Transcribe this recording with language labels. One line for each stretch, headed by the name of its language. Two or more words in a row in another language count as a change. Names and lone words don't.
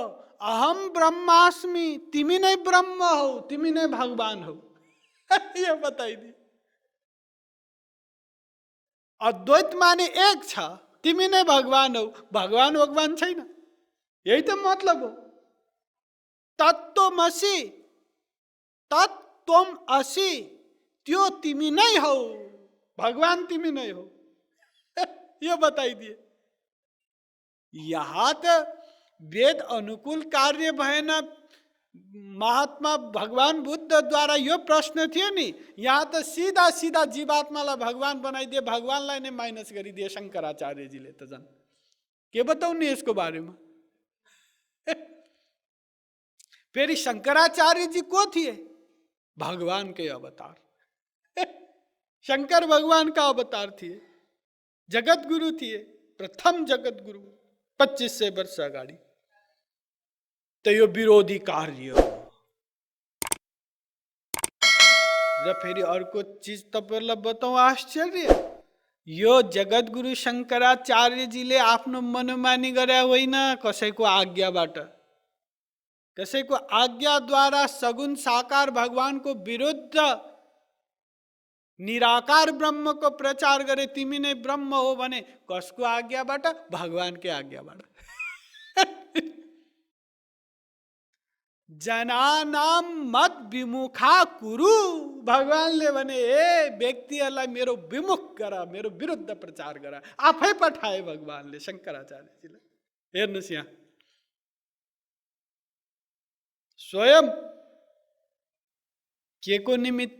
Sanskrit: अहम ब्रह्मास्मि,
Nepali: तिमी नै ब्रह्म हौ, तिमी नै भगवान हौ। यो बताइदिए। अद्वैत माने एक छ, तिमी नै भगवान हौ, भगवान छैन। यही त मतलब हो।
Sanskrit: तत्त्वमसि, तत्त्वम असि,
Nepali: त्यो तिमी नै हौ, भगवान तिमी नै हो। यो बताइदिए। यहाँ त वेद अनुकूल कार्य भएन। महात्मा भगवान बुद्ध द्वारा यो प्रश्न थियो नि, यहाँ त सीधा सीधा जीवात्मालाई भगवान बनाइदिए, भगवानलाई नै माइनस गरिदिए शङ्कराचार्यजीले त झन्। के बताउने यसको बारेमा? फेरि शङ्कराचार्यजी को थिए? भगवानकै अवतार। शंकर भगवान का अवतार थिए, जगत गुरु थिए, प्रथम जगत गुरु 2500 वर्ष अगाडि। तो यो विरोधी कार्य हो। र फेरि अर्को चिज तपाईहरुलाई बताउँ आश्चर्य, यो जगत गुरु शङ्कराचार्यजीले आफ्नो मनोमानी गरे होइन, कसैको आज्ञाबाट। कसैको आज्ञाद्वारा सगुण साकार भगवानको विरुद्ध निराकार ब्रह्म को प्रचार गरे, तिमी नै ब्रह्म हो भने कसको आज्ञाबाट? भगवानकै आज्ञाबाट।
Sanskrit: जनानाम मत विमुखा कुरु,
Nepali: भगवानले भने ए व्यक्तिहरूलाई मेरो विमुख गर, मेरो विरुद्ध प्रचार गर। आफै पठाए भगवानले शङ्कराचार्यजीलाई। हेर्नुस् यहाँ स्वयं के को निमित्त?